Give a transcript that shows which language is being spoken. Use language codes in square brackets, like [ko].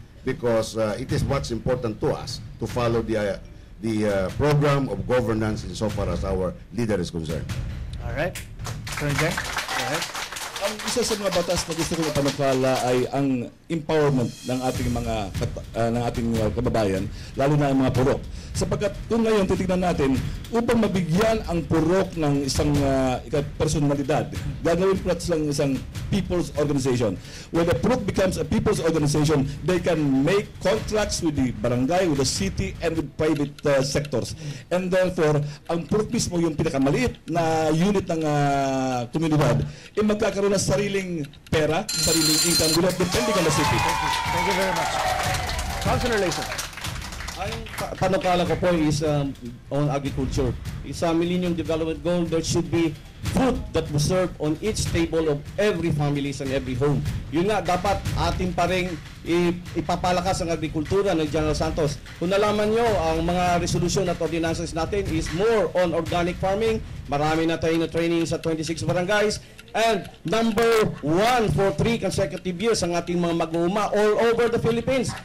[en] Because it is what's important to us to follow the program of governance insofar as our leader is concerned. All right. Attorney Jen? Go ahead. [tl] Ang isa sa mga batas na gusto kong ipanukala ay ang empowerment ng ating kababayan, lalo na ang mga purok. Sapagkat kung ngayon titignan natin, upang mabigyan ang purok ng isang personalidad, gagawin po natin isang people's organization. [en] When the purok becomes a people's organization, they can make contracts with the barangay, with the city, and with private sectors. And therefore, [tl] ang purok mismo yung pinakamaliit na unit ng komunidad, magkakaroon ng sariling pera, sariling income, [en] depending on the city. Thank you very much. Councilor Layson. [tl] Ang panukala ko po [en] is on agriculture. [tl] Sa [en] Millennium Development Goal, there should be food that was served on each table of every families and every home. [tl] Yun nga, dapat ating pa rin ipapalakas ang agrikultura ng General Santos. Kung nalaman nyo, ang mga resolution at ordinances natin [en] is more on organic farming. [tl] Marami na tayong training sa 26 barangays. [en] And number 1 for 3 consecutive years [tl] ang ating mga mag-uuma [en] all over the Philippines.